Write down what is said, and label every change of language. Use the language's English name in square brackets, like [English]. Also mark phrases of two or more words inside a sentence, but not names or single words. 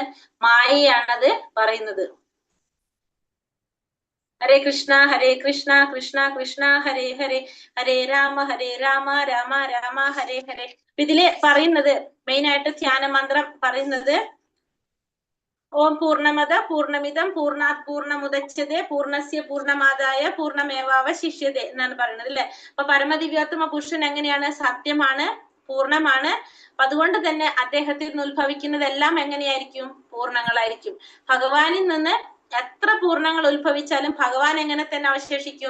[Malayalam] മായയാണ് അത് പറയുന്നത്. [Sanskrit] हरे कृष्ण कृष्ण कृष्ण हरे हरे, हरे राम राम राम हरे हरे. [Malayalam] ഇതില് പറയുന്നത് മെയിൻ ആയിട്ട് ധ്യാന മന്ത്രം പറയുന്നത് [Sanskrit] ओं पूर्णमद पूर्णमिदं पूर्णात् पूर्णमुदच्यते पूर्णस्य पूर्णमादाय पूर्णमेवावशिष्यते [Malayalam] എന്നാണ് പറയുന്നത്, അല്ലെ? അപ്പൊ പരമദിവ്യോത്തമ പുരുഷൻ എങ്ങനെയാണ്? സത്യമാണ്, പൂർണ്ണമാണ്. അപ്പൊ അതുകൊണ്ട് തന്നെ അദ്ദേഹത്തിൽ നിന്ന് ഉത്ഭവിക്കുന്നതെല്ലാം എങ്ങനെയായിരിക്കും? പൂർണ്ണങ്ങളായിരിക്കും. ഭഗവാനിൽ നിന്ന് എത്ര പൂർണ്ണങ്ങൾ ഉത്ഭവിച്ചാലും ഭഗവാൻ എങ്ങനെ തന്നെ അവശേഷിക്കും?